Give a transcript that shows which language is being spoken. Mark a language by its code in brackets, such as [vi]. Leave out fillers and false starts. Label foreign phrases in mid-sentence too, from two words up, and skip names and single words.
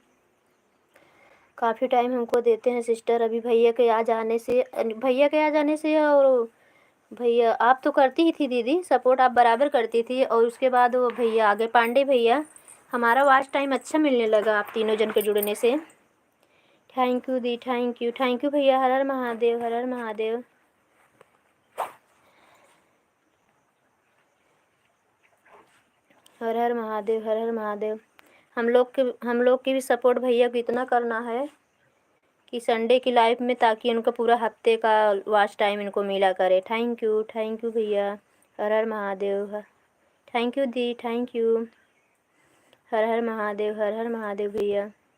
[hi] काफ़ी टाइम हमको देते हैं सिस्टर। अभी भैया के आ जाने से और भैया आप तो करती ही थी दीदी, सपोर्ट आप बराबर करती थी। और उसके बाद वो भैया आ गए, पांडे भैया। हमारा [en] watch time [hi] अच्छा मिलने लगा आप तीनों जन के जुड़ने से। [en] thank you दी, thank you, thank you भैया। [hi] हर हर महादेव, हर हर महादेव। हर हर महादेव, हर हर महादेव। हम लोग की भी सपोर्ट भैया को इतना करना है कि संडे की लाइफ में, ताकि उनका पूरा हफ्ते का [en] watch time [hi] इनको मिला करे। [en] thank you [hi] भैया। हर हर महादेव। [en] thank you दी, thank you। [hi] हर हर महादेव, हर हर महादेव भैया।